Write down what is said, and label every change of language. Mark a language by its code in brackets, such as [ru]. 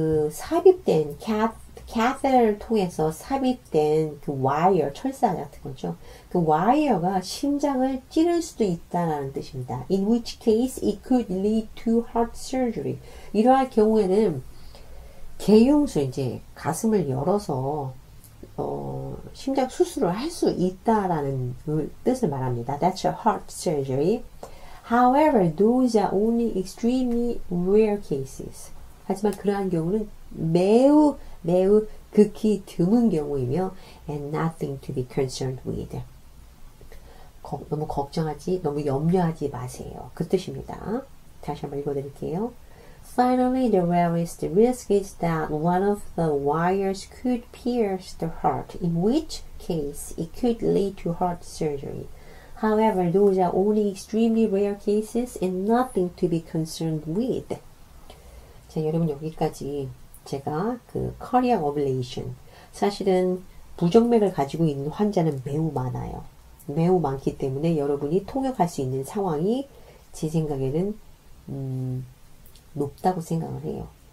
[ko] 삽입된 catheter를 통해서 삽입된 그 와이어, 철사 같은 거죠. 그 와이어가 심장을 찌를 수도 있다는 뜻입니다. [en] In which case it could lead to heart surgery. [ko] 이러한 경우에는 개용술, 이제 가슴을 열어서 심장 수술을 할 수 있다라는 뜻을 말합니다. [en] That's a heart surgery. However, those are only extremely rare cases. [ko] 하지만 그러한 경우는 매우 극히 드문 경우이며 [en] and nothing to be concerned with. [ko] 너무 걱정하지, 너무 염려하지 마세요. 그 뜻입니다. 다시 한번 읽어드릴게요. [en] Finally, the rarest risk is that one of the wires could pierce the heart, in which case it could lead to heart surgery. However, those are only extremely rare cases and nothing to be concerned with. [ko] 자, 여러분 여기까지 제가 그 cardiac ablation, 사실은 부정맥을 가지고 있는 환자는 매우 많아요. 매우 많기 때문에 여러분이 통역할 수 있는 상황이 제 생각에는 높다고 생각을 해요.